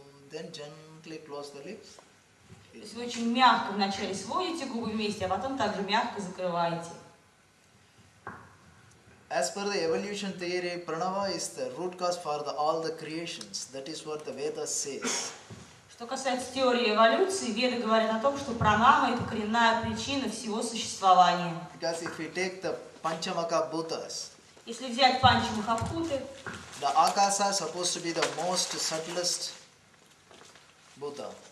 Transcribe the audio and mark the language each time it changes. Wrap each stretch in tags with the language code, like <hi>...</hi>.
<en>Then gently close the lips.</en> <ru>То есть вы очень мягко вначале сводите губы вместе, а потом также мягко закрываете.</ru> <en>As per the evolution theory, Pranava is the root cause for all the creations. That is what the Vedas says.</en> <ru>Что касается теории эволюции, веды говорят о том, что пранама – это коренная причина всего существования.</ru> <en>Because if we take the Panchamaka Bhutas,</en> <ru>Если взять панчамахабхуты,</ru> <en>the Akasa is supposed to be the most subtlest Bhuta.</en>